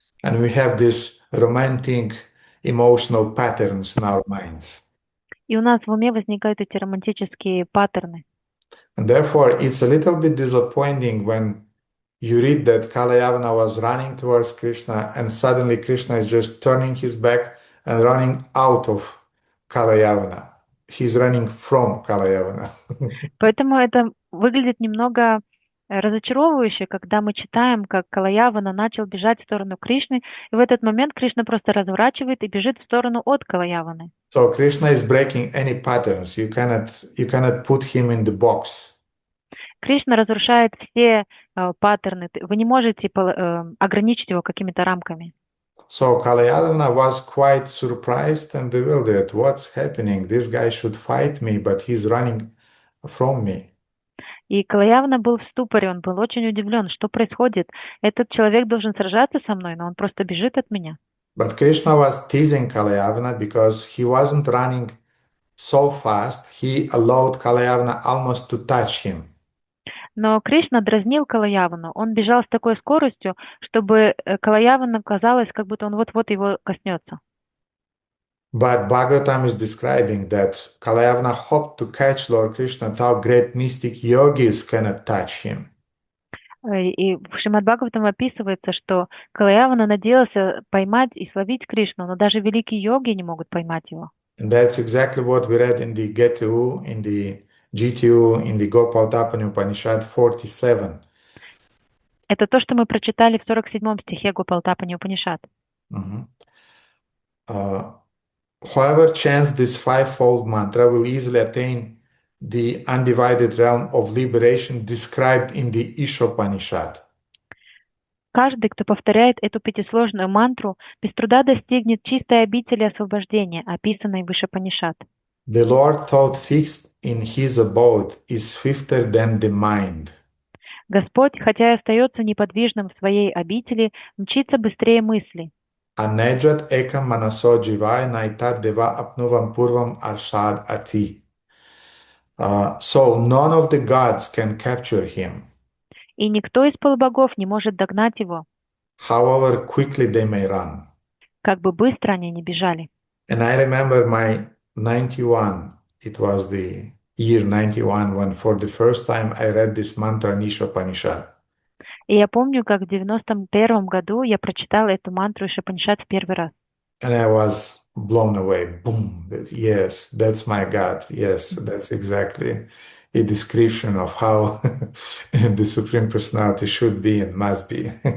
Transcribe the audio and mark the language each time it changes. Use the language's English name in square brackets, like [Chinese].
[English] And we have these romantic emotional patterns in our minds. [Russian] И у нас в уме возникают эти романтические паттерны. [English] And therefore, it's a little bit disappointing when you read that Kalayavana was running towards Krishna and suddenly Krishna is just turning his back and running out of Kalayavana. He's running from Kalayavana. [Russian] Поэтому это выглядит немного разочаровывающе, когда мы читаем, как Калаявана начал бежать в сторону Кришны, и в этот момент Кришна просто разворачивает и бежит в сторону от Калаяваны. [English] So Krishna is breaking any patterns. You cannot put him in the box. [Russian] Кришна разрушает все паттерны. Вы не можете ограничить его какими-то рамками. [English] So Kalayavana was quite surprised and bewildered. What's happening? This guy should fight me, but he's running from me. [Russian] И Калаявана был в ступоре, он был очень удивлен, что происходит. Этот человек должен сражаться со мной, но он просто бежит от меня. [English] But Krishna was teasing Kalayavana because he wasn't running so fast, he allowed Kalayavana almost to touch him. [Russian] Но Кришна дразнил Калаявану. Он бежал с такой скоростью, чтобы Калаявану казалось, как будто он вот-вот его коснется. [English] But Bhagavatam is describing that Kalayavana hoped to catch Lord Krishna, how great mystic yogis cannot touch him. [Russian] И в Шримад Бхагаватам описывается, что Калаявана надеялся поймать и словить Кришну, но даже великие йоги не могут поймать его. [English] And that's exactly what we read in the GTU, in the GTU, in the Gopal Tapani Upanishad 47. [Russian] Это то, что мы прочитали в 47-м стихе Гопалтапани Упанишад. [English] Whoever chants this fivefold mantra will easily attain the undivided realm of liberation described in the Ishopanishad. [Russian] Каждый, кто повторяет эту пятисложную мантру, без труда достигнет чистой обители освобождения, описанной в Ишопанишад. [English] The Lord thought fixed in his abode is swifter than the mind. [Russian] Господь, хотя и остается неподвижным в своей обители, мчится быстрее мысли. [Sanskrit] Anejat ekam manaso jivai naitat deva apnuvam purvam arshad ati. [English] So none of the gods can capture him. [Russian] И никто из полубогов не может догнать его. [English] However quickly they may run. [Russian] Как бы быстро они ни бежали. [English] And I remember my 91, it was the year 91 when for the first time I read this mantra in Ishopanishad. [Russian] И я помню, как в 91 году я прочитала эту мантру Ишопанишад в первый раз. [English] And I was blown away. Boom. Yes, that's my God. Yes, that's exactly a description of how the Supreme Personality should be and must be.